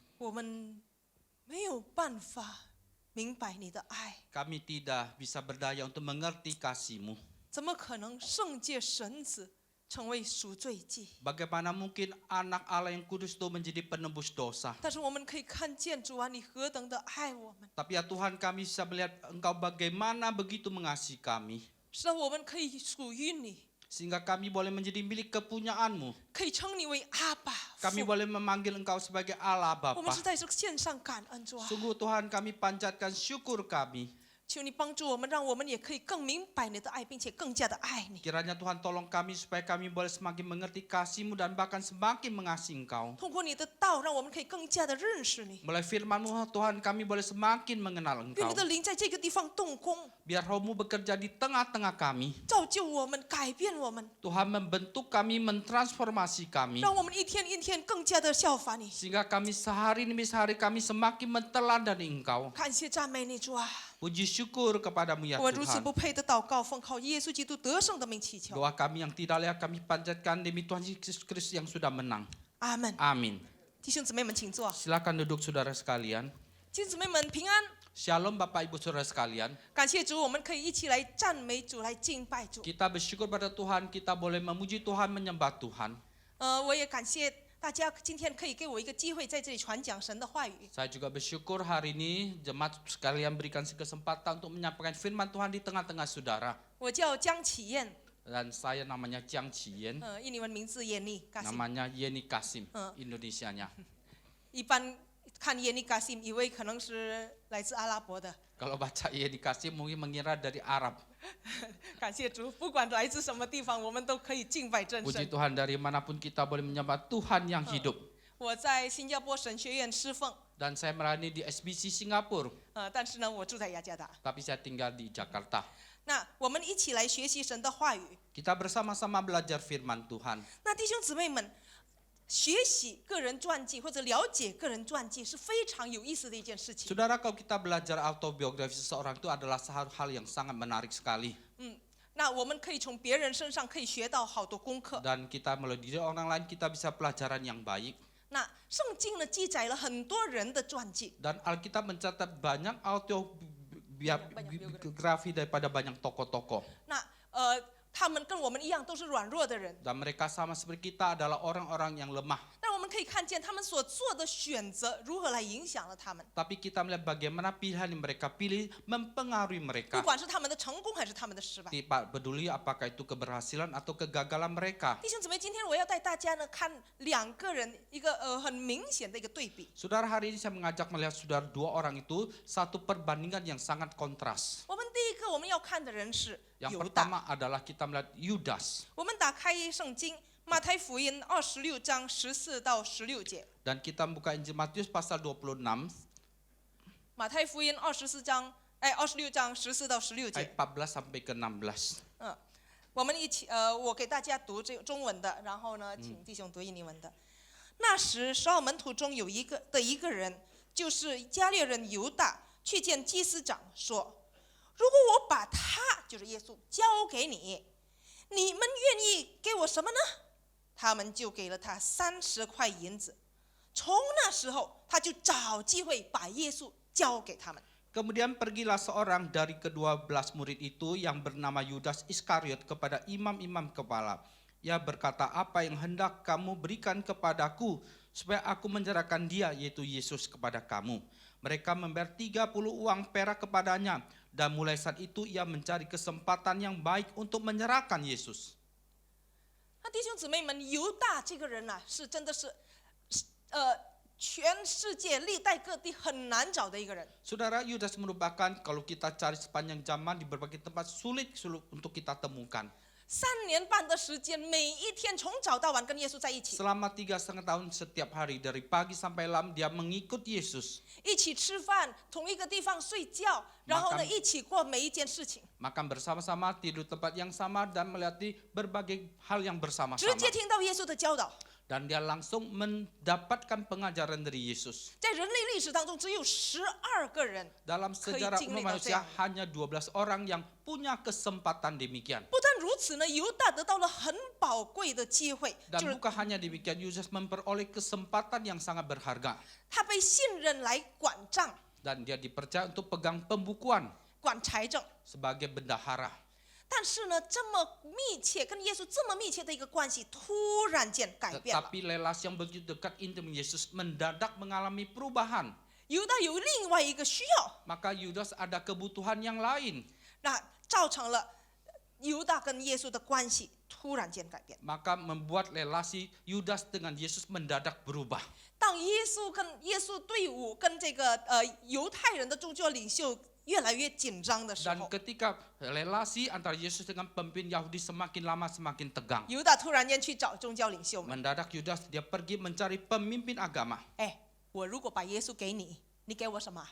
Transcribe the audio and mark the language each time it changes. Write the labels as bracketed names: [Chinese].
[Chinese] 我们没有办法明白你的爱， [Indonesian] kami tidak bisa berdaya untuk mengerti kasih-Mu. [Chinese] 怎么可能圣洁神子成为赎罪祭？ [Indonesian] Bagaimana mungkin anak Allah yang kudus itu menjadi penebus dosa? [Chinese] 但是我们可以看见主啊，你何等的爱我们， [Indonesian] Tapi ya Tuhan, kami bisa melihat Engkau bagaimana begitu mengasihi kami, [Chinese] 使得我们可以属于你， [Indonesian] sehingga kami boleh menjadi milik kepunyaan-Mu. [Chinese] 可以称你为阿爸 [Indonesian] Kami [Chinese] 父。 [Indonesian] boleh memanggil Engkau sebagai Allah [Chinese] 我们 [Indonesian] Bapa. [Chinese] 是在这个线上感恩主啊， [Indonesian] Sungguh Tuhan, kami panjatkan syukur kami. [Chinese] 求你帮助我们，让我们也可以更明白你的爱，并且更加的爱你。 [Indonesian] Kiranya Tuhan tolong kami supaya kami boleh semakin mengerti kasih-Mu dan bahkan semakin mengasihi Engkau. [Chinese] 通过你的道，让我们可以更加的认识你， [Indonesian] Melalui firman-Mu Tuhan, kami boleh semakin mengenal [Chinese] 愿 [Indonesian] Engkau. [Chinese] 你的灵在这个地方动工， [Indonesian] Biar Roh-Mu bekerja di tengah-tengah kami. [Chinese] 造就我们，改变我们， [Indonesian] Tuhan membentuk kami, mentransformasi kami. [Chinese] 让我们一天一天更加的效法你。 [Indonesian] Sehingga kami sehari demi sehari kami semakin meneladani Engkau. [Chinese] 感谢赞美你主啊！ [Indonesian] Puji syukur kepadamu ya [Chinese] 我如此 [Indonesian] Tuhan. [Chinese] 不配的祷告，奉靠耶稣基督得胜的名祈求， [Indonesian] Doa kami yang tidak layak kami panjatkan demi Tuhan Yesus Kristus yang sudah menang. [Chinese] 阿门。 [Indonesian] Amin. [Chinese] 弟兄姊妹们，请坐。 [Indonesian] Silakan duduk saudara sekalian. [Chinese] 弟兄姊妹们平安， [Indonesian] Shalom Bapak Ibu Saudara sekalian. [Chinese] 感谢主，我们可以一起来赞美主，来敬拜主。 [Indonesian] Kita bersyukur pada Tuhan, kita boleh memuji Tuhan, menyembah Tuhan. [Chinese] 我也感谢大家今天可以给我一个机会在这里传讲神的话语。 [Indonesian] Saya juga bersyukur hari ini jemaat sekalian berikan kesempatan untuk menyampaikan firman Tuhan di tengah-tengah saudara. [Chinese] 我叫江启燕， [Indonesian] Dan saya namanya Jiang Chien, [Chinese] 印尼文名字闫妮 Kasim。 [Indonesian] namanya Yeni Kasim, Indonesianya. [Chinese] 一般看闫妮 Kasim 以为可能是来自阿拉伯的。 [Indonesian] Kalau baca Yeni Kasim mungkin mengira dari Arab. [Chinese] 感谢主，不管来自什么地方，我们都可以敬拜真 [Indonesian] Puji [Chinese] 神。 [Indonesian] Tuhan, dari manapun kita boleh menyembah Tuhan yang hidup. [Chinese] 我在新加坡神学院侍奉， [Indonesian] Dan saya melayani di SBC Singapura, [Chinese] 但是呢，我住在雅加达。 [Indonesian] tapi saya tinggal di Jakarta. [Chinese] 那我们一起来学习神的话语。 [Indonesian] Kita bersama-sama belajar firman Tuhan. [Chinese] 那弟兄姊妹们，学习个人传记或者了解个人传记是非常有意思的一件事情。 [Indonesian] Saudara, kalau kita belajar autobiografi seseorang itu adalah satu hal yang sangat menarik sekali. [Chinese] 那我们可以从别人身上可以学到好多功课。 [Indonesian] Dan kita melalui diri orang lain kita bisa pelajaran yang baik. [Chinese] 那圣经呢记载了很多人的传记， [Indonesian] Dan Alkitab mencatat banyak autobiografi daripada banyak tokoh-tokoh. [Chinese] 那他们跟我们一样都是软弱的人， [Indonesian] Dan mereka sama seperti kita adalah orang-orang yang lemah. [Chinese] 但我们可以看见他们所做的选择如何来影响了他们， [Indonesian] Tapi kita melihat bagaimana pilihan yang mereka pilih mempengaruhi [Chinese] 不 [Indonesian] mereka. [Chinese] 管是他们的成功还是他们的失败。 [Indonesian] Tidak peduli apakah itu keberhasilan atau kegagalan mereka. [Chinese] 弟兄姊妹，今天我要带大家呢看两个人一个很明显的一个对比。 [Indonesian] Saudara, hari ini saya mengajak melihat saudara dua orang itu satu perbandingan yang sangat kontras. [Chinese] 我们第一个我们要看的人是 [Indonesian] Yang [Chinese] 犹大。 [Indonesian] pertama adalah kita melihat Yudas. [Chinese] 我们打开圣经马太福音26章14到16节。 [Indonesian] Dan kita buka Injil Matius pasal 26 [Chinese] 马太福音26章14到16 节。 [Indonesian] 14 sampai ke 16. [Chinese] 我们一起我给大家读这个中文的，然后呢，请弟兄读印尼文的。那时12门徒中有一个人，就是加略人犹大，去见祭司长说：“ 如果我把他，就是耶稣，交给你，你们愿意给我什么呢？他们就给了他30块银子。从那时候，他就找机会把耶稣交给他们。 [Indonesian] Kemudian pergilah seorang dari ke-12 murid itu yang bernama Yudas Iskariot kepada imam-imam kepala. Ia berkata, apa yang hendak kamu berikan kepadaku supaya aku menyerahkan dia, yaitu Yesus, kepada kamu. Mereka membayar 30 uang perak kepadanya, dan mulai saat itu ia mencari kesempatan yang baik untuk menyerahkan Yesus. [Chinese] 那弟兄姊妹们，犹大这个人呐、是真的是，全世界历代各地很难找的一个人。 [Indonesian] Saudara, Yudas merupakan kalau kita cari sepanjang zaman di berbagai tempat sulit untuk kita temukan. [Chinese] 3年半的时间，每一天从早到晚跟耶稣在一起， [Indonesian] Selama 3,5 tahun setiap hari dari pagi sampai malam dia mengikut Yesus. [Chinese] 一起吃饭，同一个地方睡觉，然后呢，一起过每一件事情， [Indonesian] Makan bersama-sama, tidur tempat yang sama, dan melewati berbagai hal yang [Chinese] 直 [Indonesian] bersama-sama. [Chinese] 接听到耶稣的教导。 [Indonesian] Dan dia langsung mendapatkan pengajaran dari Yesus. [Chinese] 在人类历史当中，只有12个人， [Indonesian] Dalam sejarah umat manusia hanya 12 orang yang punya kesempatan demikian. [Chinese] 不但如此呢，犹大得到了很宝贵的机会， [Indonesian] Dan [Chinese] 就是 [Indonesian] bukan hanya demikian, Yudas memperoleh kesempatan yang sangat berharga. [Chinese] 他被信任来管账、 [Indonesian] Dan dia dipercaya untuk pegang pembukuan [Chinese] 管财政。 [Indonesian] sebagai bendahara. [Chinese] 但是呢，这么密切跟耶稣这么密切的一个关系，突然间改变了。 [Indonesian] Tetapi relasi yang begitu dekat intim Yesus mendadak mengalami perubahan. [Chinese] 犹大有另外一个需要， [Indonesian] Maka Yudas ada kebutuhan yang lain. [Chinese] 那造成了犹大跟耶稣的关系突然间改变。 [Indonesian] Maka membuat relasi Yudas dengan Yesus mendadak berubah. [Chinese] 当耶稣队伍跟这个犹太人的宗教领袖越来越紧张的时 [Indonesian] Dan [Chinese] 候， [Indonesian] ketika relasi antara Yesus dengan pemimpin Yahudi semakin lama semakin tegang. [Chinese] 犹大突然间去找宗教领袖们， [Indonesian] Mendadak Yudas dia pergi mencari pemimpin agama. [Chinese] 哎，我如果把耶稣给你，你给我什么？